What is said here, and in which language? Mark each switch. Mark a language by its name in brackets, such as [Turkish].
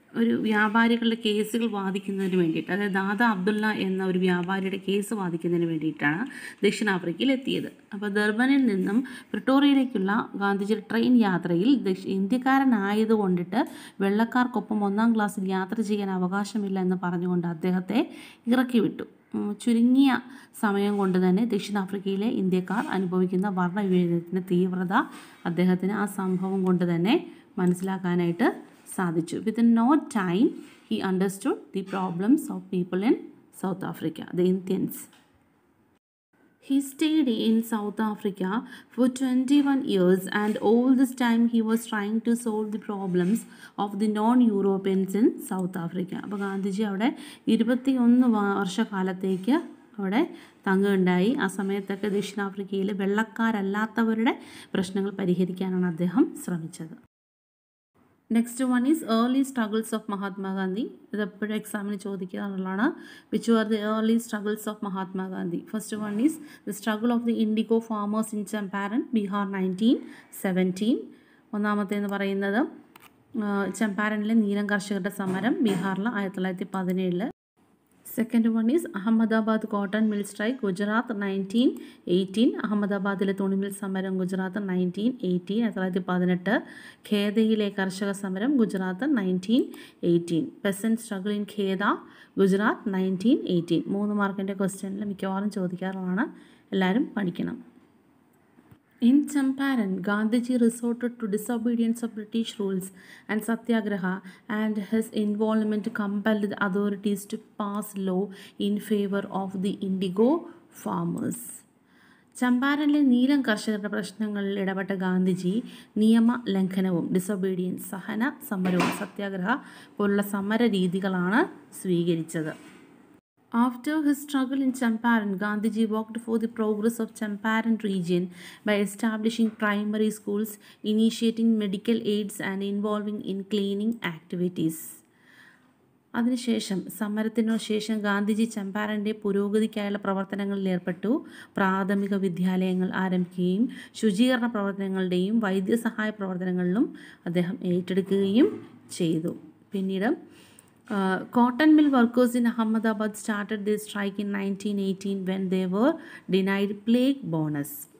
[Malayalam] ഒരു വ്യാപാരികളുടെ കേസുകൾ വാദിക്കുന്നതിന് വേണ്ടിയിട്ട്, അതായത് ദാദാ അബ്ദുള്ള എന്ന ഒരു വ്യാപാരിയുടെ കേസ് വാദിക്കുന്നതിന് വേണ്ടിയിട്ടാണ് ദക്ഷിണാഫ്രിക്കയിൽ എത്തിയത്. അപ്പോൾ ദർബനിൽ നിന്നും പ്രിട്ടോറിയയിലേക്കുള്ള ഗാന്ധിജിയുടെ ട്രെയിൻ യാത്രയിൽ ഇന്ത്യക്കാരനായതുകൊണ്ടിട്ട് വെള്ളക്കാർക്കൊപ്പം 1-ാം ക്ലാസ്സിൽ യാത്ര ചെയ്യാൻ അവകാശമില്ല എന്ന് പറഞ്ഞുകൊണ്ട് അദ്ദേഹത്തെ ഇറക്കി വിട്ടു. ചുരുങ്ങിയ സമയം കൊണ്ട് തന്നെ ദക്ഷിണാഫ്രിക്കയിലെ ഇന്ത്യക്കാർ അനുഭവിക്കുന്ന വർണ്ണവിവേചനത്തിൻ്റെ തീവ്രത അദ്ദേഹത്തിന് ആ സംഭവം കൊണ്ട് തന്നെ മനസ്സിലാക്കാനായിട്ട് സാധിച്ചു. [English] Within no time, he understood the problems of people in South Africa, the Indians. He stayed in South Africa for 21 years, and all this time he was trying to solve the problems of the non-Europeans in South Africa. [Malayalam] അപ്പോൾ ഗാന്ധിജി അവിടെ 21 വർഷക്കാലത്തേക്ക് അവിടെ തങ്ങുകയുണ്ടായി. ആ സമയത്തൊക്കെ ദക്ഷിണാഫ്രിക്കയിലെ വെള്ളക്കാരല്ലാത്തവരുടെ പ്രശ്നങ്ങൾ പരിഹരിക്കാനാണ് അദ്ദേഹം ശ്രമിച്ചത്. [English] Next one is early struggles of Mahatma Gandhi. [Malayalam] ഇത് എപ്പോഴും എക്സാമിന് ചോദിക്കാറുള്ളതാണ്. [English] Which are the early struggles of Mahatma Gandhi? First one is the struggle of the IndiGo farmers in Champaran, Bihar, 1917. [Malayalam] ഒന്നാമത്തേന്ന് പറയുന്നത് ചമ്പാരനിലെ നീലം കർഷകരുടെ സമരം, ബീഹാറിൽ 1917. [English] Second one is Ahmedabad cotton mill strike, Gujarat, 1918. [Malayalam] അഹമ്മദാബാദിലെ തുണിമിൽ സമരം, ഗുജറാത്ത്, 1918. 1918. ഖേദയിലെ കർഷക സമരം, ഗുജറാത്ത്, 1918. [English] Peasant struggle in Kheda, Gujarat, 1918. [Malayalam] 3 മാർക്കിൻ്റെ ക്വസ്റ്റ്യനിൽ മിക്കവാറും ചോദിക്കാറുള്ളതാണ്, എല്ലാവരും പഠിക്കണം. [English] In Champaran, Gandhiji resorted to disobedience of British rules and satyagraha, and his involvement compelled the authorities to pass law in favor of the indigo farmers. [Malayalam] ചമ്പാരനിലെ നീലം കർഷകരുടെ പ്രശ്നങ്ങളിൽ ഇടപെട്ട ഗാന്ധിജി നിയമ ലംഘനവും ഡിസൊബീഡിയൻസ്, സഹന സമരവും സത്യാഗ്രഹ പോലുള്ള സമര രീതികളാണ് സ്വീകരിച്ചത്. [English] After his struggle in Champaran, Gandhiji worked for the progress of Champaran region by establishing primary schools, initiating medical aids, and involving in cleaning activities. [Malayalam] അതിനുശേഷം സമരത്തിനു ശേഷം ഗാന്ധിജി ചമ്പാരൻ്റെ പുരോഗതിക്കായുള്ള പ്രവർത്തനങ്ങളിൽ ഏർപ്പെട്ടു. പ്രാഥമിക വിദ്യാലയങ്ങൾ ആരംഭിക്കുകയും ശുചീകരണ പ്രവർത്തനങ്ങളുടെയും വൈദ്യസഹായ പ്രവർത്തനങ്ങളിലും അദ്ദേഹം ഏറ്റെടുക്കുകയും ചെയ്തു. പിന്നീട് [English] cotton mill workers in Ahmedabad started their strike in 1918 when they were denied plague bonus.